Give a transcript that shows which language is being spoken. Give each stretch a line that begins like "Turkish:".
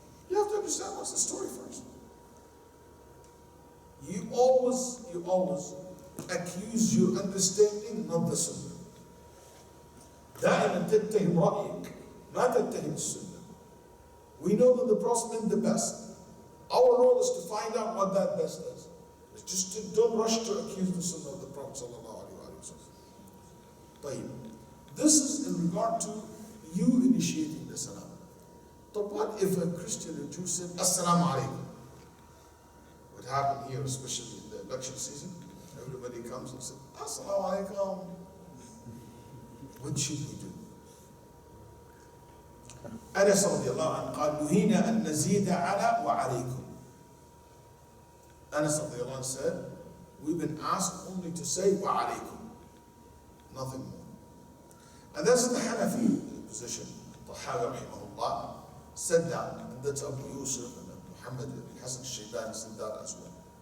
English: You have to understand what's the story first. You always accuse your understanding, not the sunnah.
Arabic: دائما تتهم رأيك ما تتهم السنة.
English: We know that the Prophet meant the best. Our role is to find out what that best is. It's just don't rush to accuse the sunnah of the Prophet sallallahu alaihi wasallam. This is in regard to you initiating the salam. But what if a Christian or Jew said Assalamu alaikum? What happened here, especially in the election season, everybody comes and says Assalamu alaikum. What should we do?
Arabic: Anas radiallahu anhu قال نهينا أن نزيد على وعليكم.
English: Anas radiallahu anhu said, we've been asked only to say وعليكم, nothing more. And that's the Hanafi position. Tahawi rahimahullah said that, and that's Abu Yusuf and Muhammad ibn Hasan al-Shaybani said that as well.